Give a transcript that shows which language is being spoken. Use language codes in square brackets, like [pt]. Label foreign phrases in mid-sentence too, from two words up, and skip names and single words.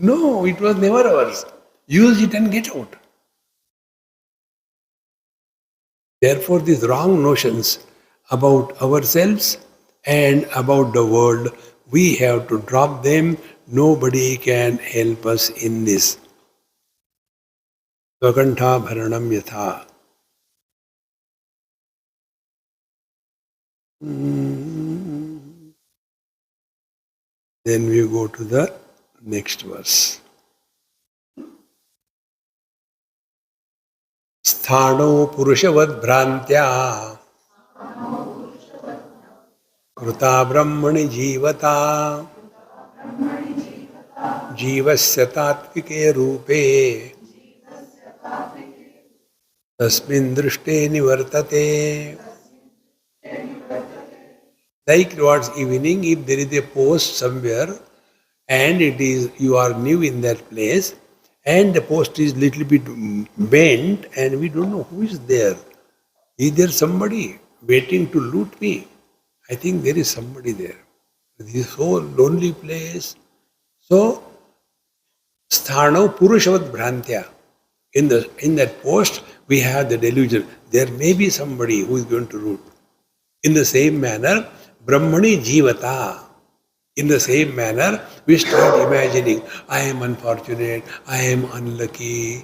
[en] No, it was never ours. Use it and get out. Therefore, these wrong notions about ourselves and about the world. We have to drop them. Nobody can help us in this. [sa] स्वकण्ठ भरणं यथा. [en] Then we go to the next verse. [sa] स्थानो पुरुषवद् भ्रान्त्या कृता ब्रह्मणि जीवता जीवस्य तात्विके रूपे तस्मिन् दृष्टे निवर्तते. [en] Like towards evening, if there is a post somewhere and it is you are new in that place and the post is little bit bent and we don't know who is there. Is there somebody waiting to loot me? I think there is somebody there. This is so lonely place. So, [sa] स्थानो पुरुषवद् भ्रान्त्या. [en] In that post, we have the delusion. There may be somebody who is going to root. In the same manner, [sa] ब्रह्मणि जीवता. [en] In the same manner, we start imagining, I am unfortunate, I am unlucky.